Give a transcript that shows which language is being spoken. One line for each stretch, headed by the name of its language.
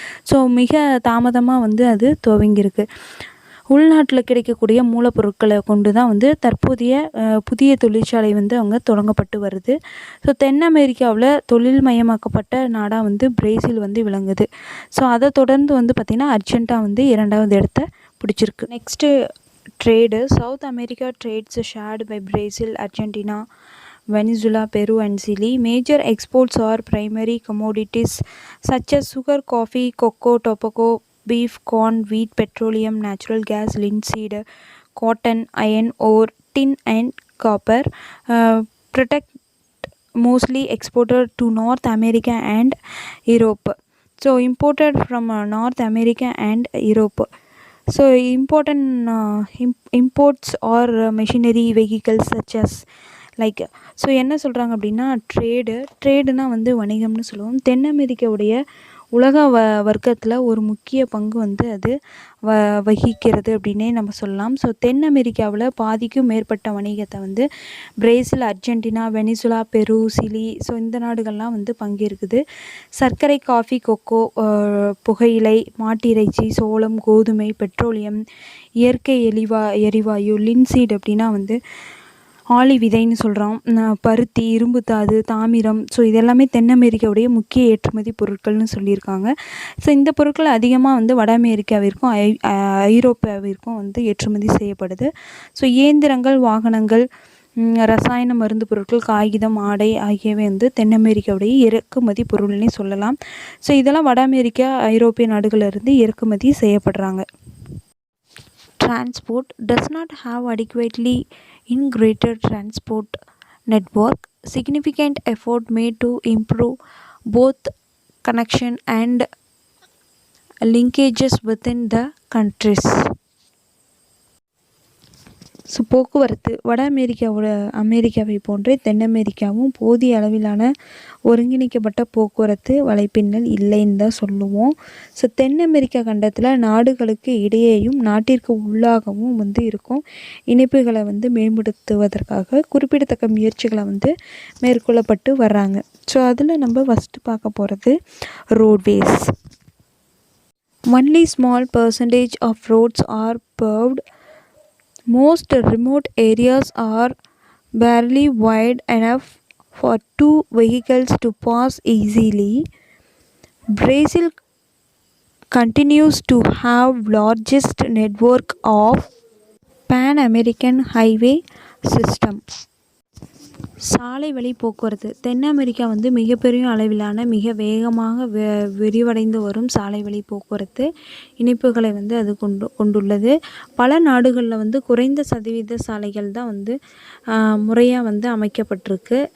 Tamil: So மிக தாமதமாக வந்து அது துவங்கியிருக்கு. உள்நாட்டில் கிடைக்கக்கூடிய மூலப்பொருட்களை கொண்டு தான் வந்து தற்போதைய புதிய தொழிற்சாலை வந்து அவங்க தொடங்கப்பட்டு வருது. ஸோ தென் அமெரிக்காவில் தொழில்மயமாக்கப்பட்ட நாடாக வந்து பிரேசில் வந்து விளங்குது. ஸோ அதை தொடர்ந்து வந்து பார்த்திங்கன்னா அர்ஜென்டினா வந்து 2வது இடத்த பிடிச்சிருக்கு.
English: Next trade. South America trades shared by Brazil, Argentina, Venezuela, Peru and Chile. Major exports are primary commodities such as sugar, coffee, cocoa, tobacco, beef, corn, wheat, petroleum, natural gas, linseed, cotton, iron ore, tin and copper. Product mostly exported to North America and Europe. So imported from North America and Europe. So important imports or machinery vehicles such as like.
Tamil: So என்ன சொல்கிறாங்க அப்படின்னா ட்ரேடுனா வந்து வணிகம்னு சொல்லுவோம். தென் அமெரிக்காவுடைய உலக வர்க்கத்தில் ஒரு முக்கிய பங்கு வந்து அது வகிக்கிறது அப்படின்னே நம்ம சொல்லலாம். ஸோ தென் அமெரிக்காவில் பாதிக்கும் மேற்பட்ட வணிகத்தை வந்து பிரேசில், அர்ஜென்டினா, வெனிசுலா, பெரு, சிலி, ஸோ இந்த நாடுகள்லாம் வந்து பங்கேற்குது. சர்க்கரை, காஃபி, கொக்கோ, புகையிலை, மாட்டிறைச்சி, சோளம், கோதுமை, பெட்ரோலியம், இயற்கை எரிவாயு, லின்சீட் அப்படின்னா வந்து ஆளி விதைன்னு சொல்கிறோம், பருத்தி, இரும்புத்தாது, தாமிரம், ஸோ இதெல்லாமே தென் அமெரிக்காவுடைய முக்கிய ஏற்றுமதி பொருட்கள்னு சொல்லியிருக்காங்க. ஸோ இந்த பொருட்கள் அதிகமாக வந்து வட அமெரிக்காவிற்கும் ஐரோப்பாவிற்கும் வந்து ஏற்றுமதி செய்யப்படுது. ஸோ இயந்திரங்கள், வாகனங்கள், ரசாயன மருந்து பொருட்கள், காகிதம், ஆடை ஆகியவை வந்து தென் அமெரிக்காவுடைய இறக்குமதி பொருள்னே சொல்லலாம். ஸோ இதெல்லாம் வட அமெரிக்கா, ஐரோப்பிய நாடுகளிலிருந்து இறக்குமதி செய்யப்படுறாங்க.
English: Transport does not have adequately integrated transport network. Significant effort made to improve both connection and linkages within the countries.
Tamil: So போக்குவரத்து வட அமெரிக்காவை போன்றே தென் அமெரிக்காவும் போதிய அளவிலான ஒருங்கிணைக்கப்பட்ட போக்குவரத்து வலைப்பின்னல் இல்லைன்னு தான் சொல்லுவோம். ஸோ தென் அமெரிக்கா கண்டத்தில் நாடுகளுக்கு இடையேயும் நாட்டிற்கு உள்ளாகவும் வந்து இருக்கும் இணைப்புகளை வந்து மேம்படுத்துவதற்காக குறிப்பிடத்தக்க முயற்சிகளை வந்து மேற்கொள்ளப்பட்டு வர்றாங்க. ஸோ அதில் நம்ம ஃபஸ்ட்டு பார்க்க போகிறது roadways.
English: Only small percentage of roads are paved. Most remote areas are barely wide enough for two vehicles to pass easily. Brazil continues to have largest network of Pan-American highway system.
Tamil: சாலை வழி போக்குவரத்து தென் America வந்து மிகப்பெரிய அளவிலான மிக வேகமாக விரிவடைந்து வரும் சாலை வழி போக்குவரத்து இணைப்புகளை வந்து அது கொண்டுள்ளது. பல நாடுகளில் வந்து குறைந்த சதவீத சாலைகள் தான் வந்து முறையாக வந்து அமைக்கப்பட்டிருக்கு.